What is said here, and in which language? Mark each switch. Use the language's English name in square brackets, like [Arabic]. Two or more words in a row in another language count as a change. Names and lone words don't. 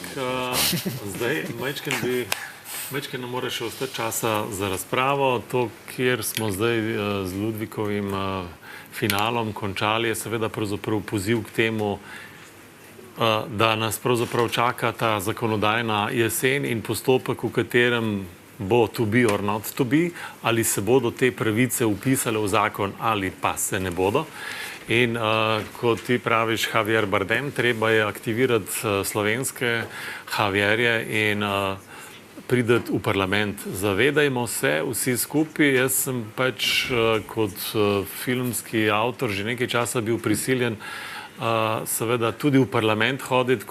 [Slovenian] Zdaj, majčken nam mora še ostati časa za razpravo. To, kjer smo zdaj z Ludvikovim finalom končali, je seveda pravzaprav poziv k temu, da nas pravzaprav čaka ta zakonodajna jesen in postopek, v katerem bo [English] to be or not to be, [Slovenian] ali se bodo te pravice upisale v zakon ali pa se ne bodo. In kot ti praviš, Javier Bardem, treba je aktivirati slovenske Javierje in prideti v parlament. Zavedajmo se vsi skupaj, jaz sem pač kot filmski avtor že nekaj časa bil prisiljen seveda tudi v parlament hoditi,